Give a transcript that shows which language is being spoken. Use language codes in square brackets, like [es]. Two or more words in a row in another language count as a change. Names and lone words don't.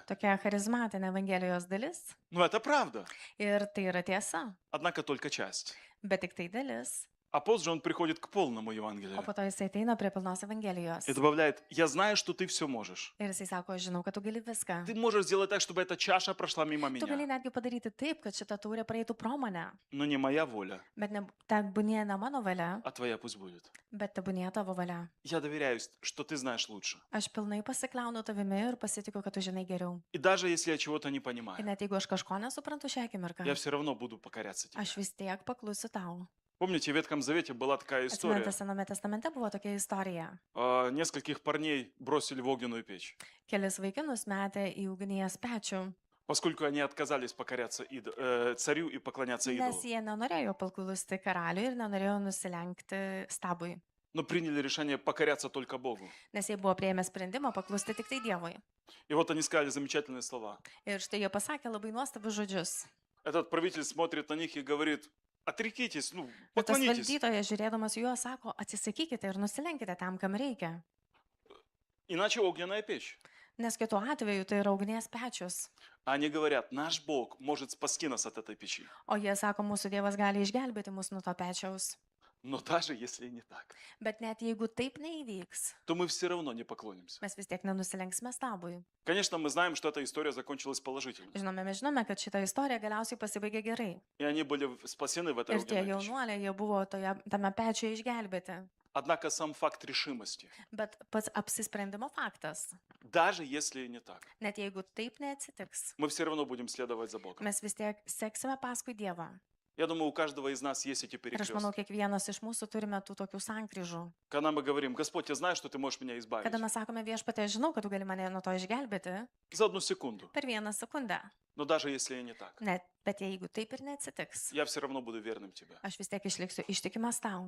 [lt] Tokia charizmatinė Evangelijos dalis. [ru] Но это правда, [lt] Ir tai yra tiesa, [ru] однако только часть. [lt] bet tik tai dalis. [ru] А позже Он приходит к полному [lt] O [ru] Евангелию [lt] po to jisai ateina prie pilnos Evangelijos. [ru] и добавляет, я знаю, что Ты все можешь. [lt] Ir jisai sako, aš žinau, kad tu gali viską. [ru] Ты можешь сделать так, чтобы эта чаша прошла мимо [lt] Tu gali [ru] меня. [lt] netgi padaryti taip, kad šita taurė praeitų pro mane. [ru] Но не моя воля, [lt] Bet ne, tebūnė ne mano valia, [ru] а Твоя пусть будет. [lt] bet tebūnė tavo valia. [ru] Я доверяюсь, что Ты знаешь лучше. [lt] Aš pilnai pasikliaunu tavimi ir pasitikiu, kad tu žinai geriau. [ru] И даже если я чего-то не [lt] Ir [ru] понимаю, [lt] net jeigu aš kažko nesuprantu šią akimirką, [ru] я все равно буду покоряться Тебе. [lt] aš vis tiek paklusiu tau. [ru] Помните, в Ветхом Завете была такая история. [lt] Atsimenate, Sename testamente buvo tokia istorija. [ru] Нескольких парней бросили в огненную печь, [lt] Kelis vaikinus metė į ugnies pečių, [ru] поскольку они отказались покоряться царю и поклоняться идолу, [lt] nes jie nenorėjo paklusti karaliui ir nenorėjo nusilenkti stabui. [ru] но приняли решение покоряться только Богу. [lt] Nes jie buvo prieėmę sprendimą paklusti tik tai Dievui. [ru] И вот они сказали замечательные слова. [lt] Ir štai jie pasakė labai nuostabius žodžius. [ru] Этот правитель смотрит на них и говорит, отрекитесь, [lt] Ir tas [ru] поклонитесь. [lt] valdytojas, žiūrėdamas į juos, sako, atsisakykite ir nusilenkite tam, kam reikia. [ru] Иначе огненная печь. [lt] Nes kitu atveju tai yra ugnies pečius. [ru] А они говорят, наш Бог может спасти нас от этой печи. [lt] O jie sako, mūsų Dievas gali išgelbėti mus nuo to pečiaus. [ru] Но даже если не так, [lt] Bet net jeigu taip neįvyks, [ru] то мы все равно не поклонимся. [lt] mes vis tiek nenusilenksime stabui. [ru] Конечно, мы знаем, что эта история закончилась положительно. [lt] Žinome, mes žinome, kad šita istorija galiausiai pasibaigė gerai. [ru] И они были спасены в этой [lt] Ir tie [ru] огненной печи. [lt] jaunuoliai, jie buvo tame pečiuje išgelbėti. [ru] Однако сам факт решимости, [lt] Bet pats apsisprendimo faktas, [ru] даже если и не так, [lt] net jeigu taip neatsitiks, [ru] мы все равно будем следовать за Богом. [lt] mes vis tiek seksime paskui Dievą. [ru] Я думаю, у каждого из нас есть эти [lt] Ir aš manau, [ru] перекрестки. [lt] kiekvienas iš mūsų turime tų tokių sankryžų. [ru] Когда мы говорим, Господь, я знаю, что Ты можешь меня избавить. [lt] Kada mes sakome viešpatė, žinau, kad tu gali mane nuo to išgelbėti [ru] За одну секунду. [lt] per vieną sekundę. [ru] Но даже если и не так, [lt] Net, bet jeigu taip ir neatsitiks, [ru] я все равно буду верным Тебе. [lt] aš vis tiek išliksiu ištikimas tau.